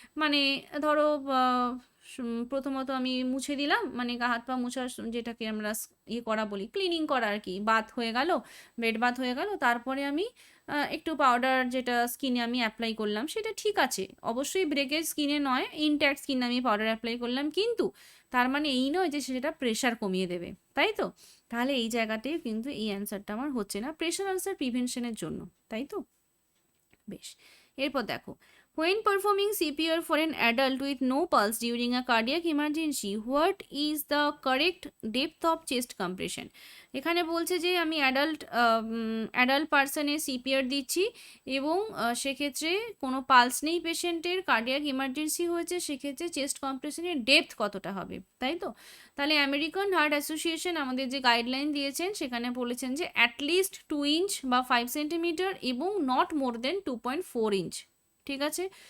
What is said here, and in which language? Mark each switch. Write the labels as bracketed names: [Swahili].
[Bangla] মানে ধরো প্রথমত আমি মুছে দিলাম, মানে গা হাত পা মুছার যেটাকে আমরা ইয়ে করা বলি, ক্লিনিং করা আর কি, বাথ হয়ে গেল, বেড বাথ হয়ে গেল, তারপরে আমি একটু পাউডার যেটা স্কিনে আমি অ্যাপ্লাই করলাম সেটা ঠিক আছে, অবশ্যই ব্রেকেজ স্কিনে নয়, ইনট্যাক্ট স্কিনে আমি পাউডার অ্যাপ্লাই করলাম, কিন্তু তার মানে এই নয় যে সেটা প্রেশার কমিয়ে দেবে, তাই তো? তাহলে এই জায়গাতেই কিন্তু এই অ্যান্সারটা আমার হচ্ছে না, প্রেশার আলসার প্রিভেনশনের জন্য, তাই তো? বেশ, এরপর দেখো, [English] when performing CPR for an adult with no pulse during a cardiac emergency, what is the correct depth of chest compression? [Bangla] এখানে বলছে যে আমি অ্যাডাল্ট পার্সনের সিপিআর দিচ্ছি এবং সেক্ষেত্রে কোনো পালস নেই পেশেন্টের, কার্ডিয়াক ইমার্জেন্সি হয়েছে, সেক্ষেত্রে চেস্ট কম্প্রেশনের ডেপথ কতটা হবে, তাই তো? তাহলে আমেরিকান হার্ট অ্যাসোসিয়েশন আমাদের যে গাইডলাইন দিয়েছেন সেখানে বলেছেন যে অ্যাটলিস্ট 2 ইঞ্চ বা 5 সেন্টিমিটার এবং নট মোর দেন 2.4 ইঞ্চ, ঠিক আছে?